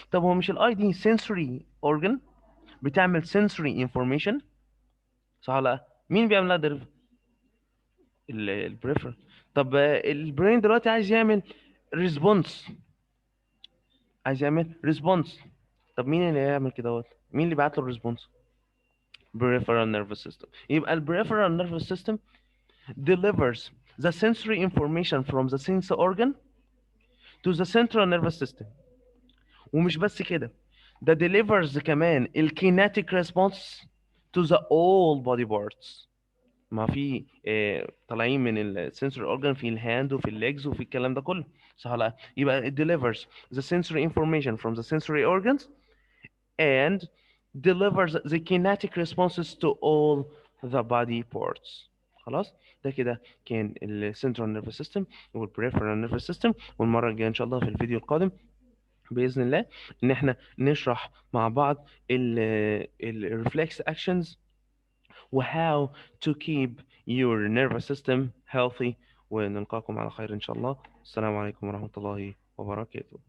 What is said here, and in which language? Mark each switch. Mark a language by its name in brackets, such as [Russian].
[Arabic] طب هو مش الاي دي sensory organ بتعمل sensory information، صح ولا لا؟ مين بيعمل لها deliver؟ البريفرال. طب البرين دلوقتي عايز يعمل ريسبونس، عايز يعمل ريسبونس. طب مين اللي هيعمل كده؟ مين اللي بعت له الريسبونس؟ peripheral nervous system. [English] يبقى peripheral nervous system delivers the sensory information from the sense organ to the central nervous system. [Arabic] ومش بس كده، ده [English] delivers [Arabic] كمان [English] kinetic response to the all body parts. [Arabic] ما في طالعين من السنسوري اورجان في الهاند وفي الليجز وفي الكلام ده كله، صح ولا لا؟ يبقى [English] it delivers the sensory information from the sensory organs and delivers the kinetic responses to all the body parts. [Arabic] خلاص، ده كده كان السنترال نيرفس سيستم والبريفرال نيرفس سيستم. والمره الجايه ان شاء الله في الفيديو القادم باذن الله ان احنا نشرح مع بعض الريفلكس اكشنز و [English] how to keep your nervous system healthy. [Arabic] ونلقاكم على خير إن شاء الله. السلام عليكم ورحمة الله وبركاته.